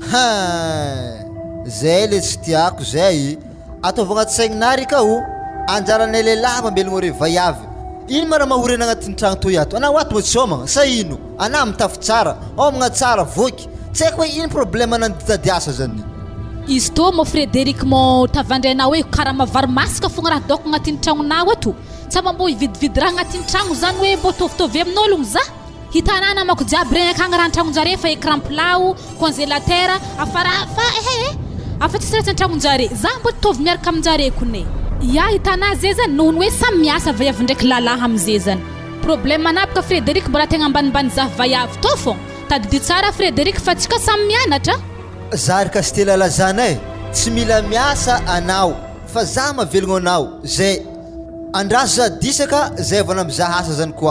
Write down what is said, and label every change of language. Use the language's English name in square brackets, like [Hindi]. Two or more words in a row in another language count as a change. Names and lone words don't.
[Malagasy] Zay le tsy tiako zay. Ataovagna saigninary kao, anjarany lehilahy mambelogno re vaiavy. Ino mara mahorena agnatin'ny tragno toy ato? Ana waty mo tsy homagna, sa ino? Ana mitafy tsara, homagna tsara, voky. Tsy haiko hoe ino problème nanditady asa zany. Izy to mo Frederic mo tavandrainao hoe karama varimasika fogna raha doko agnatin'ny tragnonao ato. Sa mambo ividividy raha agnatin'ny tragno zany hoe mbo tovitovy amin'ologno za. Hitanana mako jiaby regny akagny raha an-tragnonjare fa [French] écran plat, congélateur, [Malagasy] afa tsisy raha an-tragnonjare. Za mbo tovy miaraka aminjare kone. Ya hitana zay zany nohony hoe samy miasa vaiavy ndraiky lalahy am'zay zany. Problème manapaka Frederic mbola tegna ambanimbany za vaiavy to fô. Tadidy tsara Frederic fa tsika samy mianatra. Zary Castela lazana tsy mila miasa anao fa za mavelogno anao zay andraso za disaka zay vana mizaha asa zany koa.